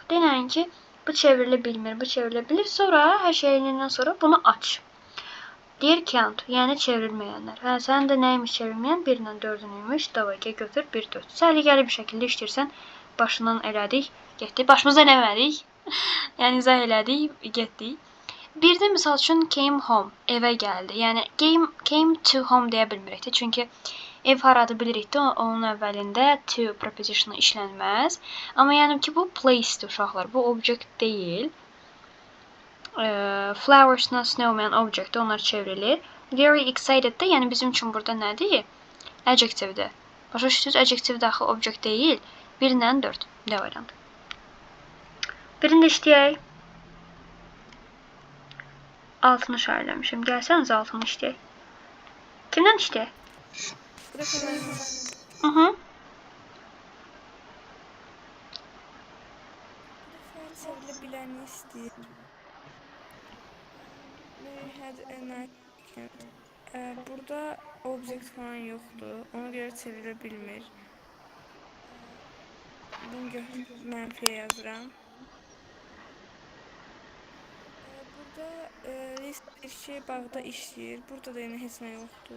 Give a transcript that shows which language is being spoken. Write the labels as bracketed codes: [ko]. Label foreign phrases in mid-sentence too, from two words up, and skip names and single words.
[az] Denəyin ki, bu çevrilə bilmir, bu çevrilə bilir. Sonra hər şeyindən sonra bunu aç. Deyir can't, yəni çevrilməyənlər. Hə, sən də nəymiş çevrilməyən? 1 ilə 4-ünüymüş. Davay ki, götür 1, 4. Səliqəli bir şəkildə işləyirsən. Başından elədik, getdik. Başımıza eləmədik. Yəni izah elədik, getdik. Bir də misal üçün [en] came home, [az] evə gəldi. Yəni [en] came to home [az] deyə bilmirik də. Çünki ev haradır bilirik də, onun əvvəlində to preposition işlənməz. Amma yəni ki, bu place-dir uşaqlar. Bu object deyil. Flowers'la snowman object onlar çevrilir. [en] Very excited [az] də, yəni bizim üçün burada nədir? Adjective-dir. Başa düşdünüz? Adjective daxil object deyil. 1 ilə 4. D variantı. Birini də işləyək. Altını işarələmişim. Gəlsəniz altını işləyək. Kimdən işləyək? Çevrilə biləni istəyir. [en] Mary had a night. [az] Burada object falan yoxdur. Ona görə çevrilə bilmir. Bunu mənfiyə yazıram. Burada bir şey bağda işləyir. Burada da yenə heç nə yoxdur.